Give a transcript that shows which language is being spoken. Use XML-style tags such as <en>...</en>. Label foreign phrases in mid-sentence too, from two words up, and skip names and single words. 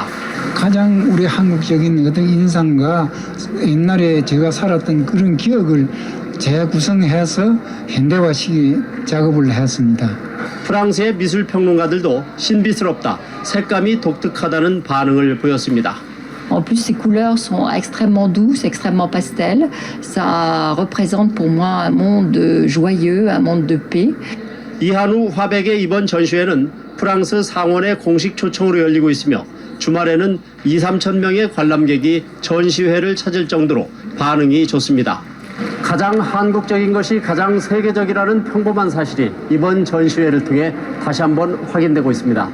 <ko>가장 우리 한국적인 어떤 인상과 옛날에 제가 살았던 그런 기억을 재구성해서 현대화시키 작업을 했습니다. 프랑스의 미술 평론가들도 신비스럽다, 색감이 독특하다는 반응을 보였습니다.</ko> <fr>En plus, ces couleurs sont extrêmement douces, extrêmement pastel. Ça représente pour moi un monde joyeux, un monde de paix.</fr> <ko>이한우 화백의 이번 전시회는 프랑스 상원의 공식 초청으로 열리고 있으며 주말에는 2~3천 명의 관람객이 전시회를 찾을 정도로 반응이 좋습니다. 가장 한국적인 것이 가장 세계적이라는 평범한 사실이 이번 전시회를 통해 다시 한번 확인되고 있습니다.</ko>